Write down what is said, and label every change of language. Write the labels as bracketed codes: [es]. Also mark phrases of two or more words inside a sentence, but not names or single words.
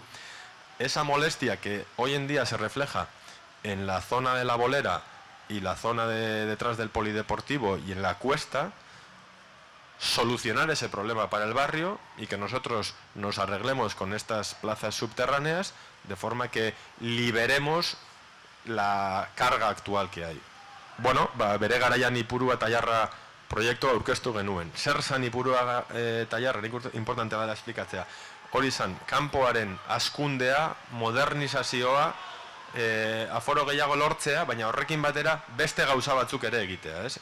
[es] Esa molestia que hoy en día se refleja en la zona de la Bolera y la zona detrás del polideportivo y en la Cuesta, solucionar ese problema para el barrio y que nosotros nos arreglemos con estas plazas subterráneas de forma que liberemos la carga actual que hay. [eu] Bueno, bere garaian Ipurua Tailarra proiektua aurkeztu genuen. Zer zan Ipurua Tailarra, importantea da esplikatzea. Hori zan, kanpoaren hazkundea, modernizazioa, aforo gehiago lortzea, baina horrekin batera beste gauza batzuk ere egitea, ez?